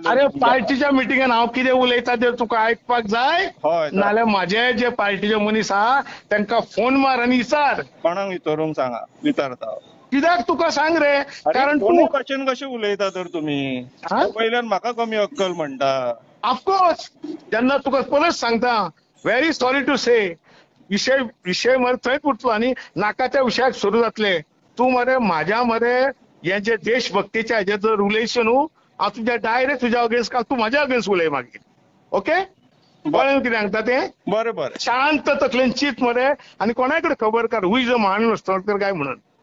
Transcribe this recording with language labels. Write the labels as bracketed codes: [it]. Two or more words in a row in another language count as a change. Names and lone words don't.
[kok] अरे पार्टीच्या मिटिंगेन हांव कितें उलयता तें तुका आयकपाक जाय, नाल्यार म्हाजे जे पार्टीचे मनीस आहा तांकां फोन मार आनी विचार. कोणाक विचारूंक सांगा, विचारता. कित्याक तुका सांग रे, कारण तूं कशें उलयता तर तुमी वयल्यान म्हाका कमी अक्कल म्हणटा. ऑफकोर्स, जेन्ना तुका परत सांगता, [en] very sorry to say, [kok] विषय मरे थंयच उरतलो आनी नाकाच्या विशयाक सुरू जातले. तूं मरे म्हाज्या मरे हे जे देशभक्तीचे हेजे जर उलयशे न्हू, हांव तुज्या डायरेक्ट तुज्या अगेन्स्ट तूं म्हाज्या अगेन्स्ट उलय मागीर. ओके? कळ्ळें कितें सांगता तें? बरें बरें. शांत तकलेन चिंत मरे, आनी कोणाय कडेन खबर कर [en] who is a [kok] महानरस्तर काय म्हणून.